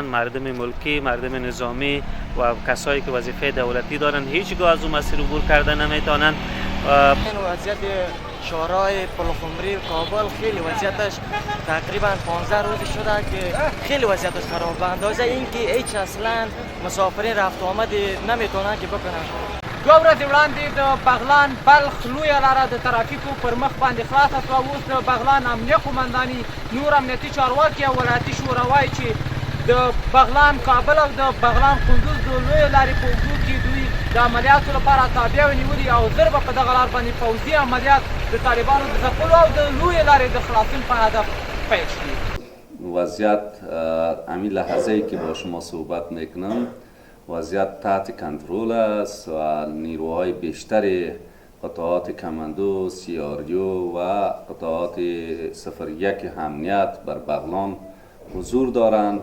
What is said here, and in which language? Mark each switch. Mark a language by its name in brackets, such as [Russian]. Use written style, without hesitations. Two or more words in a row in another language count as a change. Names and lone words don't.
[Persian] مردم ملکی، مردم نظامی و کسایی که وظیفه دولتی دارن هیچگاه از اون مسیر عبور کرده نمیتونن. وضعیت شهرهای پلخمری و کابل خیلی وضعیتش تقریبا 15 روز شده که خیلی وضعیتش خراب. به اندازه اینکه هیچ اصلا مسافرین رفت و آمد نمیتونن که بکنن. [Pashto] 2 ورځې وړاندې د بغلان بلخ لویه لاره د ترافیکو پر مخ باندې خلاصه شوه. اوس د بغلان امنیه قمنداني، نور امنیتي چارواکي او ولایتي شورا وایي چې د بغلان کابل او د بغلان قندوز د لویې لارې په اوږدو کې دوی د عملیاتو لپاره تابع ونیولي او ژر به په دغه لار باندې پوځي عملیات د طالبانو د ځپلو او د لویې لارې د خلاصون په هدف پیل شي. [Persian] وضعیت همین لحظه‌ای که با شما صحبت میکنم وضعیت تحت کنترل است و نیروهای بیشتر قطعات کماندو، سیاریو و قطعات 01 امنیت بر بغلان حضور دارند.